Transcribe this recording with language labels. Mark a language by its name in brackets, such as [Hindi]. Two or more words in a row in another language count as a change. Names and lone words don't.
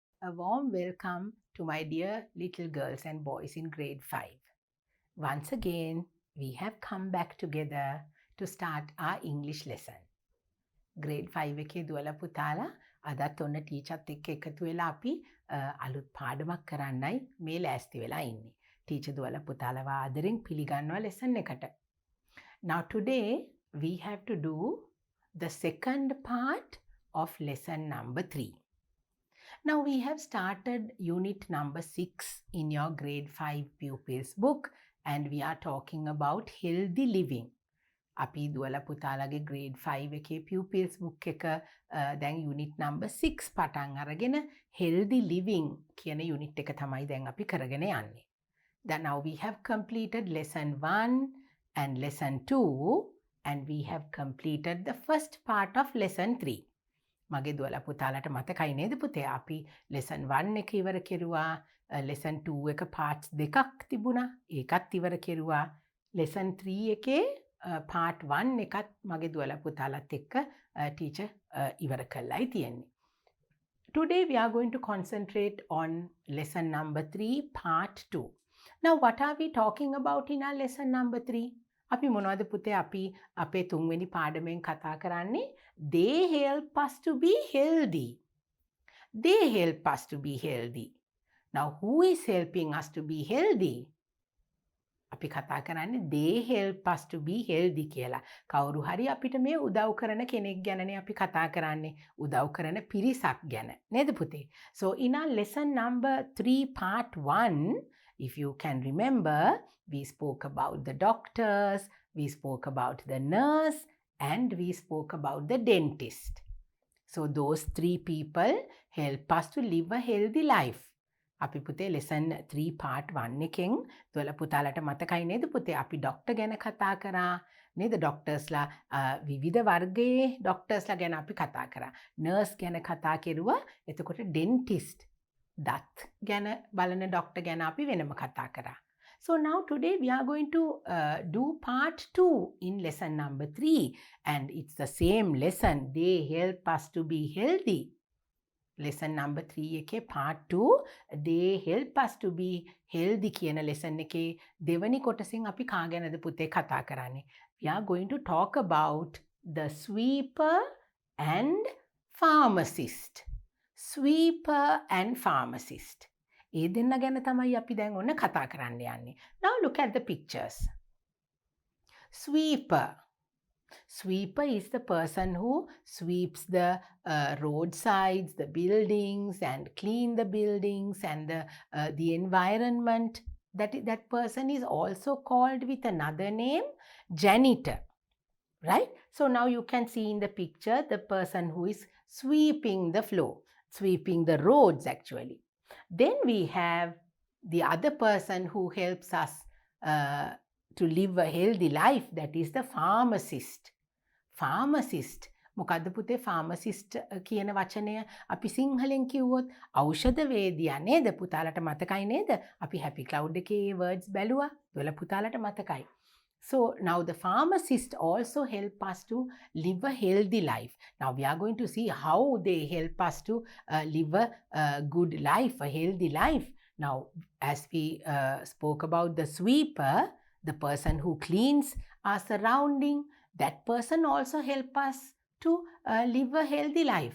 [English] a warm welcome to my dear little girls and boys in grade 5. Once again, we have come back together to start our English lesson. [Sinhala] Grade 5 එකේ දුවලා පුතාලා අදත් ඔන්න ටීචර්ත් එක්ක එකතු වෙලා අපි අලුත් පාඩමක් කරන්නයි මේ ලෑස්ති වෙලා ඉන්නේ. ටීචර් දුවලා පුතාලව ආදරෙන් පිළිගන්නවා lesson එකට. [English] Now today we have to do the second part of lesson number 3. Now we have started unit number 6 in your grade 5 pupils book and we are talking about healthy living. [Sinhala] අපි දුවලා පුතාලගේ grade 5 එකේ [English] pupils book [Sinhala] එක දැන් [English] unit number 6 [Sinhala] පටන් අරගෙන [English] healthy living [Sinhala] කියන unit එක තමයි දැන් අපි කරගෙන යන්නේ. [English] Then now we have completed lesson 1 and lesson 2 and we have completed the first part of lesson 3. [Sinhala] මගේ දුවලා පුතාලට මතකයි නේද පුතේ අපි lesson 1 එක ඉවර කෙරුවා, lesson 2 එක parts දෙකක් තිබුණා, ඒකත් ඉවර කෙරුවා. lesson 3 එකේ part 1 එකත් මගේ දුවලා පුතාලත් එක්ක teacher ඉවර කළායි තියෙන්නේ. [English] Today we are going to concentrate on lesson number 3 part 2. Now what are we talking about in our lesson number 3? [Sinhala] අපි මොනවද පුතේ අපි අපේ තුන්වෙනි පාඩමෙන් කතා කරන්නේ? [English] They help us to be healthy. They help us to be healthy. Now who is helping us to be healthy? [Sinhala] අපි කතා කරන්නේ [English] they help us to be healthy [Sinhala] කියලා. කවුරු හරි අපිට මේ උදව් කරන කෙනෙක් ගැනනේ අපි කතා කරන්නේ. උදව් කරන පිරිසක් ගැන. නේද පුතේ? [English] So in our lesson number 3 part 1, if you can remember, we spoke about the doctors, we spoke about the nurse, and we spoke about the dentist. So those 3 people help us to live a healthy life. [Sinhala] අපි පුතේ [English] lesson 3 part 1 [Sinhala] එකෙන් දුවලා පුතාලට මතකයි නේද පුතේ අපි ડોක්ටර් ගැන කතා කරා නේද ડોක්ටර්ස්ලා විවිධ වර්ගයේ ડોක්ටර්ස්ලා ගැන අපි කතා කරා නර්ස් ගැන කතා කෙරුවා එතකොට ඩෙන්ටිස්ට් දත් ගැන බලන ડોක්ටර් ගැන අපි වෙනම කතා කරා. [English] So now today we are going to do part 2 in lesson number 3 and it's the same lesson. They help us to be healthy. Lesson number 3 [Sinhala] එකේ [English] part 2 they help us to be healthy [Sinhala] කියන lesson එකේ දෙවනි කොටසින් අපි කා ගැනද පුතේ කතා කරන්නේ. [English] We are going to talk about the sweeper and pharmacist. Sweeper and pharmacist. ඒ දෙන්න ගැන තමයි අපි දැන් ඔන්න කතා කරන්න යන්නේ. Now look at the pictures. Sweeper. Sweeper is the person who sweeps the roadsides, the buildings, and clean the buildings and the environment. That person is also called with another name, janitor. Right? So now you can see in the picture the person who is sweeping the floor, sweeping the roads actually. Then we have the other person who helps us to live a healthy life, that is the pharmacist. Pharmacist. [Sinhala] මොකද්ද පුතේ pharmacist කියන වචනය අපි සිංහලෙන් කිව්වොත් ඖෂධ වේදියා නේද පුතාලට මතකයි නේද අපි [English] happy cloud [Sinhala] එකේ words බැලුවා දුවලා පුතාලට මතකයි. [English] So now the pharmacist also help us to live a healthy life. Now we are going to see how they help us to live a good life, a healthy life. Now as we spoke about the sweeper, the person who cleans our surrounding, that person also help us to live a healthy life.